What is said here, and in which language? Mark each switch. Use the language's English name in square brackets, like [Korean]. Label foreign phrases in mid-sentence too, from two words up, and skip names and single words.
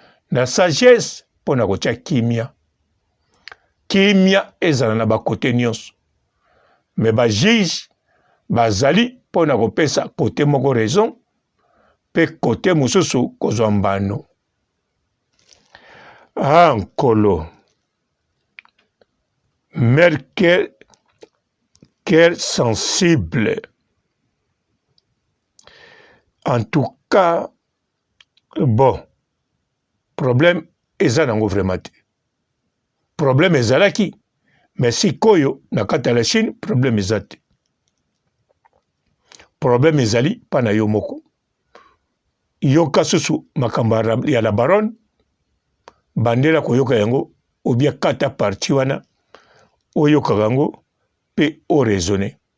[Lingala] Na sagesse, mpo na kotia kimia. Kimia ezala na bakote nyonso. Mais bajuge, bazali mpo na kopesa kote moko raison, pe kote mosusu kozwa mbano. Ah, nkolo. [French] Mère cœur, cœur sensible. En tout cas, bon, [Lingala] problème, eza nango vraiment te. Problème ezalaki, mais sikoyo, na kati ya la Chine, problème eza te. Problème ezali, pa na yo moko. Yoka susu makambo ya la, ya la baronne, bandela koyoka yango, ou bien kata parti wana, oyokaka yango, pe o raisonner.